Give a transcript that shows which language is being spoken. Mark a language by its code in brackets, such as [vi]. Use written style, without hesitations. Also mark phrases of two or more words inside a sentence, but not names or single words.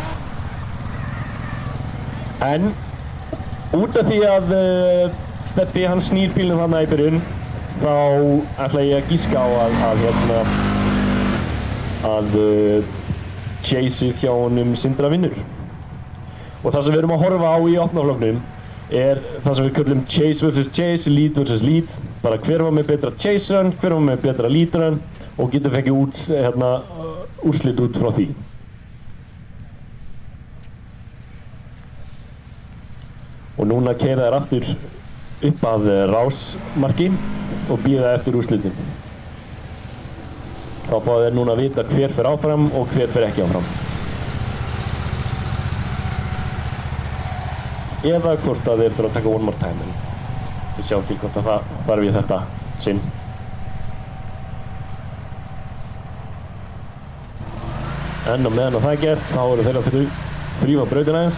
[is] En út af því að Steppi hann snýr bílnum þarna í byrjun þá ætla ég að gíska á að chaseið hjá honum Sindra vinnur. Og það sem við erum að horfa á í opnaflokknum er það sem við köllum [en] chase vs chase, lead vs lead. [is] Bara hver var með betra [en] chase run, [is] hver var með betra [en] lead run [is] og getur fengið úrslit út frá því. Og núna keyra þær aftur upp að rásmarki og bíða eftir úrslitin. Þá fá þeir núna að vita hver fer áfram og hver fer ekki áfram. Eða hvort að þeir þurfa að taka [en] one more time. [is] Við sjáum til hvort að það þarf í þetta sinn. En á meðan að það er gert, þá eru þeir að þrífa brautina aðeins.